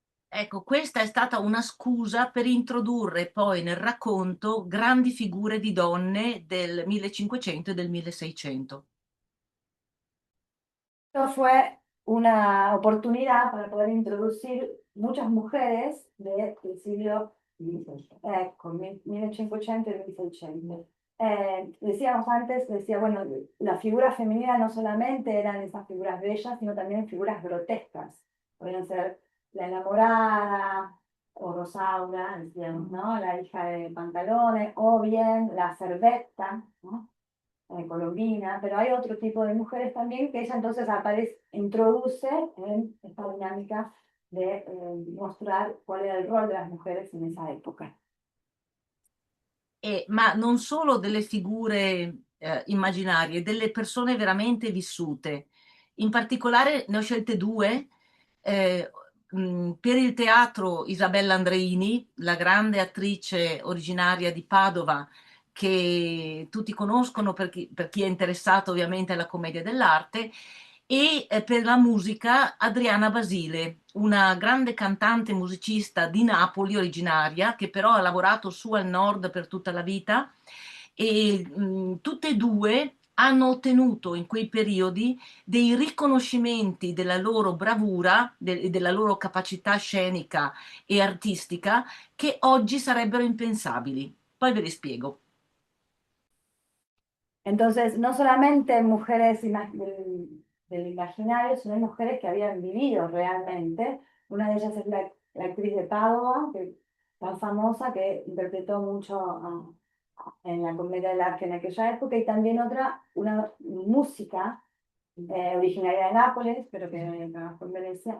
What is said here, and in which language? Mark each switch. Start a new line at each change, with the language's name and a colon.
Italian: Ecco, questa è stata una scusa per introdurre poi nel racconto grandi figure di donne del 1500 e del 1600.
Spanish: Esto fue una oportunidad para poder introducir muchas mujeres del siglo ecco, 1500 y 1600. Decíamos antes, decía, bueno, la figura femenina no solamente eran esas figuras bellas, sino también figuras grotescas. Podían ser la enamorada o Rosaura, decíamos, ¿no? La hija de Pantalones, o bien la Cervetta, ¿no? Colombina, pero hay otro tipo de mujeres también que ella entonces aparece, introduce en esta dinámica de mostrar cuál era el rol de las mujeres en esa época.
Italian: Ma non solo delle figure immaginarie, delle persone veramente vissute. In particolare ne ho scelte due. Per il teatro Isabella Andreini, la grande attrice originaria di Padova, che tutti conoscono per chi è interessato ovviamente alla commedia dell'arte, e per la musica Adriana Basile, una grande cantante musicista di Napoli originaria, che però ha lavorato su al nord per tutta la vita e tutte e due hanno ottenuto in quei periodi dei riconoscimenti della loro bravura, della loro capacità scenica e artistica che oggi sarebbero impensabili. Poi ve li spiego.
Spanish: Entonces, no solamente mujeres del imaginario, sino mujeres que habían vivido realmente. Una de ellas es la actriz de Padova, que, tan famosa, que interpretó mucho en la comedia del arte en aquella época, y también otra, una música originaria de Nápoles, pero que trabajó en Venecia.